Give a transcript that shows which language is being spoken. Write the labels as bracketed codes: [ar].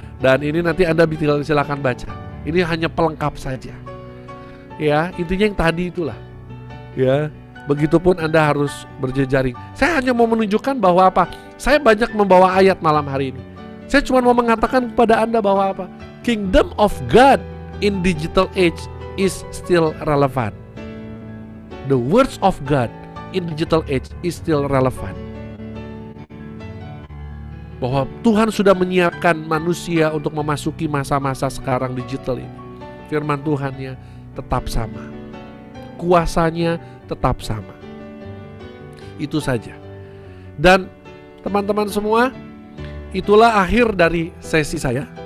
[id] Dan ini nanti Anda silakan baca. Ini hanya pelengkap saja. Ya, intinya yang tadi itulah. Ya, begitupun Anda harus berjejaring. Saya hanya mau menunjukkan bahwa apa? Saya banyak membawa ayat malam hari ini. Saya cuma mau mengatakan kepada Anda bahwa apa? [en] Kingdom of God in digital age is still relevant. The words of God in digital age is still relevant. [id] Bahwa Tuhan sudah menyiapkan manusia untuk memasuki masa-masa sekarang digital ini. Firman Tuhannya tetap sama. Kuasanya tetap sama. Itu saja. Dan teman-teman semua, itulah akhir dari sesi saya.